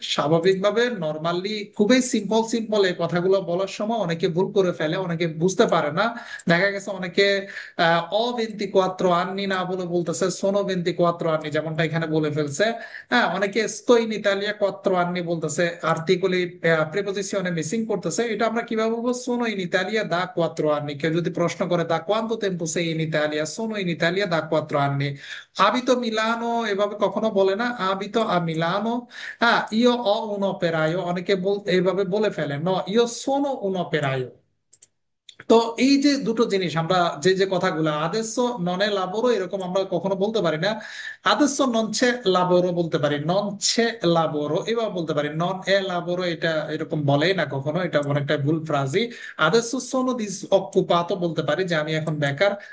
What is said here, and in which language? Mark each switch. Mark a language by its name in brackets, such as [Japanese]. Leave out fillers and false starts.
[Bangla] স্বাভাবিকভাবে নর্মালি খুবই simple simple এই কথাগুলো বলার সময় অনেকে ভুল করে ফেলে, অনেকে বুঝতে পারে না। দেখা গেছে অনেকে [Italian] অ 24 আননি [Bangla] না বলে বলতেছে [Italian] সোনো 24 আননি, [Bangla] যেমনটা এখানে বলে ফেলছে। হ্যাঁ, অনেকে [Italian] sto in Italia 4 anni [Bangla] বলতেছে, আর্টিকুলি প্রিপোজিশনে মিসিং করতেছে, এটা আমরা কিভাবে বলবো, [Italian] sono in Italia da 4 anni। [Bangla] কেউ যদি প্রশ্ন করে [Italian] দা quanto tempo sei in Italia, sono in Italia da 4 anni। abito Milano [Bangla] এভাবে কখনো বলে না, [Italian] abito a Milano। হ্যাঁ, io ho un operaio, [Bangla] অনেকে এইভাবে বলে ফেলে, [Italian] no io sono un operaio। [Bangla] তো এই যে দুটো জিনিস আমরা যে যে কথাগুলো [Italian] আদেশ ননে লাবোরো [Bangla] এরকম আমরা কখনো বলতে পারি না, [Italian] আদেশ ননছে লাবোরো [Bangla] বলতে পারি, [Italian] ননছে লাবোরো [Bangla] এবার বলতে পারি, [Italian] নন এ লাবোরো [Bangla] এটা এরকম বলেই না কখনো, এটা অনেকটা ভুল ফ্রাজি। [Italian] আদেশ সোনো দিস অকুপাতো [Bangla] বলতে পারি যে আমি এখন বেকার।